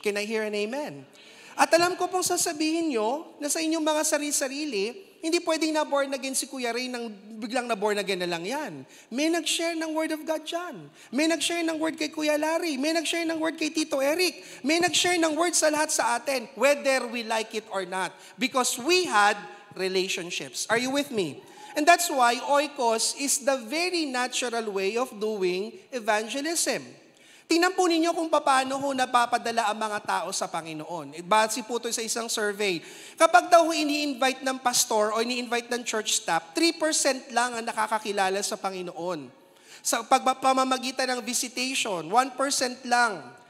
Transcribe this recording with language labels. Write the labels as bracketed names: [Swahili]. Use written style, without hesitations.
[English] Can I hear an amen? [Filipino] At alam ko pong sasabihin nyo na sa inyong mga sarili-sarili, hindi pwedeng na-born again si Kuya Ray nang biglang na-born again na lang yan. May nag-share ng Word of God dyan. May nag-share ng Word kay Kuya Larry. May nag-share ng Word kay Tito Eric. May nag-share ng Word sa lahat sa atin, [English] whether we like it or not. Because we had relationships. Are you with me? And that's why oikos is the very natural way of doing evangelism. [Filipino] Tingnan po ninyo kung paano ho napapadala ang mga tao sa Panginoon. Base po ito sa isang survey. Kapag daw ini-invite ng pastor o ini-invite ng church staff, 3% lang ang nakakakilala sa Panginoon. Sa pamamagitan ng visitation, 1% lang.